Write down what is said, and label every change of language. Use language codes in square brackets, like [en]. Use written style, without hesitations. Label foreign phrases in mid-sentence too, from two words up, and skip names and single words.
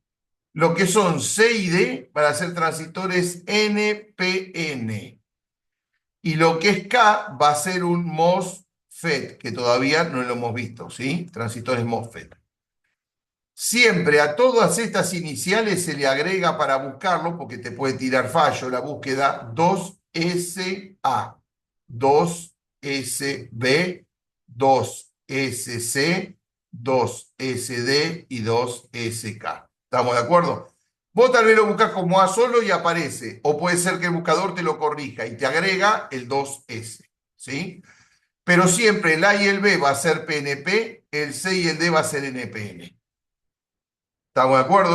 [es] Lo que son C y D van a ser transistores NPN. Y lo que es K va a ser un MOSFET, que todavía no lo hemos visto, ¿sí? Transistores MOSFET. Siempre a todas estas iniciales se le agrega para buscarlo, porque te puede tirar fallo la búsqueda, 2SA, 2SB, 2SC, 2SD y 2SK. ¿Estamos de acuerdo? Vos tal vez lo buscas como A solo y aparece, o puede ser que el buscador te lo corrija y te agrega el 2S, ¿sí? Pero siempre el A y el B va a ser PNP, el C y el D va a ser NPN. ¿Estamos de acuerdo?